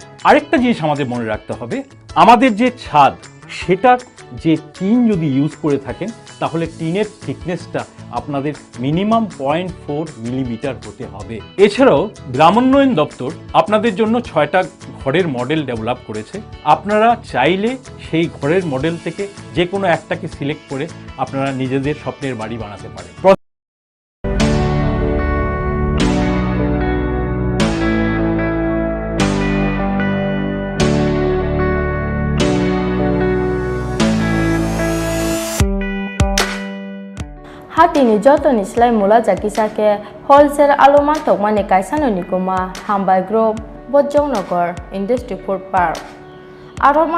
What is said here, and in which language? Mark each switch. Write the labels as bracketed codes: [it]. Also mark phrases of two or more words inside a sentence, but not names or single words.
[bn] আরেকটা জিনিস আমাদের মনে রাখতে হবে, আমাদের যে ছাদ সেটার যে টিন যদি ইউজ করে থাকেন তাহলে টিনের থিকনেসটা আপনাদের মিনিমাম 0.4 মিলিমিটার হতে হবে। এছাড়াও গ্রামোন্নয়ন দপ্তর আপনাদের জন্য 6টা ঘরের মডেল ডেভেলপ করেছে। আপনারা চাইলে সেই ঘরের মডেল থেকে যে কোনো একটাকে সিলেক্ট করে আপনারা নিজেদের স্বপ্নের বাড়ি বানাতে পারেন। [trp] Hatini jotoni slai mula jakisake wholesale aluman tokmani kaisano nikoma hambai group Bojongnagar Industry Food Park Aroman